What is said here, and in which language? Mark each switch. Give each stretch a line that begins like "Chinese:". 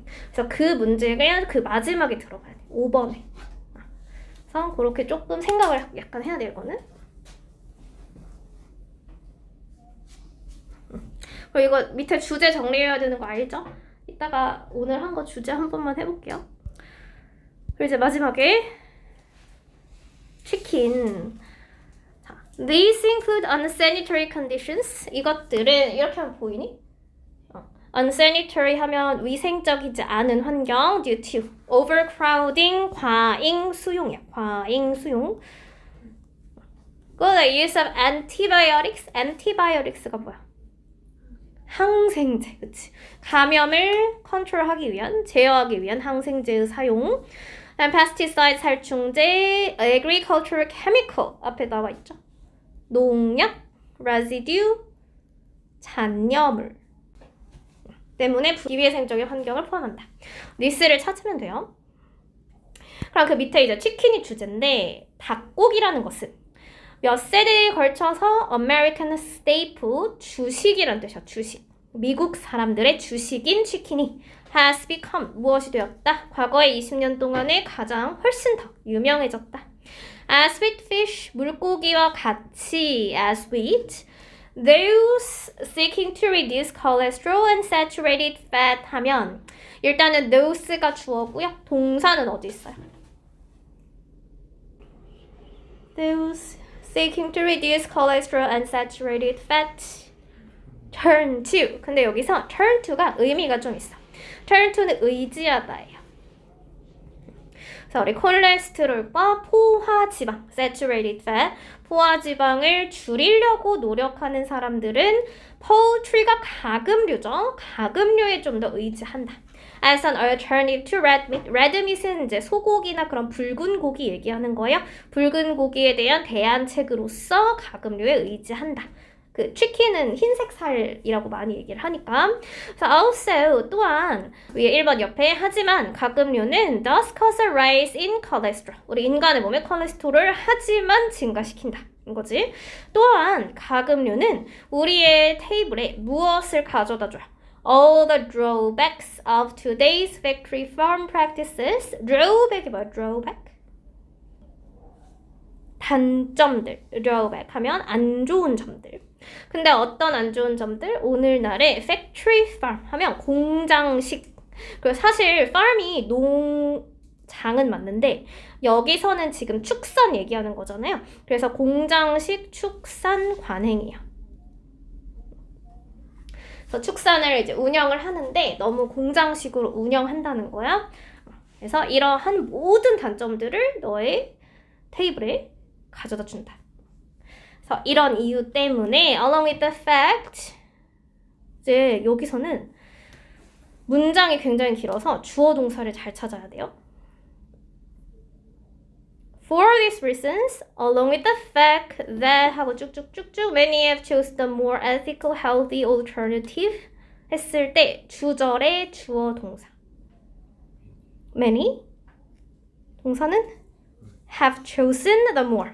Korean: 그래서 그 문제가 그 마지막에 들어가야 돼. 5번에. 그래서 그렇게 조금 생각을 약간 해야 돼요, 이거는. 그리고 이거 밑에 주제 정리해야 되는 거 알죠? 이따가 오늘 한 거 주제 한 번만 해볼게요. 그리고 이제 마지막에 치킨.
English: 자, These include unsanitary conditions.
Korean: 이것들은 이렇게 하면 보이니? unsanitary 하면 위생적이지 않은 환경
English: due to overcrowding,
Korean: 과잉 수용이야. 과잉 수용.
English: The use of antibiotics.
Korean: antibiotics가 뭐야? 항생제, 그치? 감염을 컨트롤하기 위한, 제어하기 위한 항생제의 사용. pesticide, 살충제, agricultural chemical 앞에 나와 있죠. 농약, residue, 잔여물 때문에 비위생적인 환경을 포함한다. this를 찾으면 돼요. 그럼 그 밑에 이제 치킨이 주제인데 닭고기라는 것은 몇 세대에 걸쳐서 American staple, 주식이란 뜻이야. 주식. 미국 사람들의 주식인 치킨이
English: has become,
Korean: 무엇이 되었다? 과거의 20년 동안에 가장 훨씬 더 유명해졌다.
English: As with fish,
Korean: 물고기와 같이 as with,
English: those seeking to reduce cholesterol and saturated fat
Korean: 하면 일단은 those가 주어고요. 동사는 어디 있어요?
English: Those seeking to reduce cholesterol and saturated fat turn to.
Korean: 근데 여기서 turn to가 의미가 좀 있어. turn to는 의지하다예요. 그래서 우리 콜레스테롤과 포화지방, saturated fat, 포화지방을 줄이려고 노력하는 사람들은 poultry가 가금류죠. 가금류에 좀 더 의지한다.
English: As an alternative to red meat.
Korean: red meat은 이제 소고기나 그런 붉은 고기 얘기하는 거예요. 붉은 고기에 대한 대안책으로서 가금류에 의지한다. 그 치킨은 흰색 살이라고 많이 얘기를 하니까. 그래서 also 또한 위에 1번 옆에 하지만 가금류는
English: does cause a rise in cholesterol.
Korean: 우리 인간의 몸에 콜레스테롤을 하지만 증가시킨다. 이거지. 또한 가금류는 우리의 테이블에 무엇을 가져다 줘요?
English: All the drawbacks of today's factory farm practices.
Korean: drawback이 뭐야? drawback? 단점들. drawback 하면 안 좋은 점들. 근데 어떤 안 좋은 점들? 오늘날의 factory farm 하면 공장식. 그리고 사실 farm이 농장은 맞는데 여기서는 지금 축산 얘기하는 거잖아요. 그래서 공장식 축산 관행이에요. 그래서 축산을 이제 운영을 하는데 너무 공장식으로 운영한다는 거야. 그래서 이러한 모든 단점들을 너의 테이블에 가져다 준다. 그래서 이런 이유 때문에
English: along with the fact
Korean: 이제 여기서는 문장이 굉장히 길어서 주어 동사를 잘 찾아야 돼요.
English: For these reasons, along with the fact that
Korean: 하고 쭉쭉쭉쭉
English: many have chosen the more ethical, healthy alternative
Korean: 했을 때 주절의 주어 동사.
English: Many
Korean: 동사는
English: have chosen the more.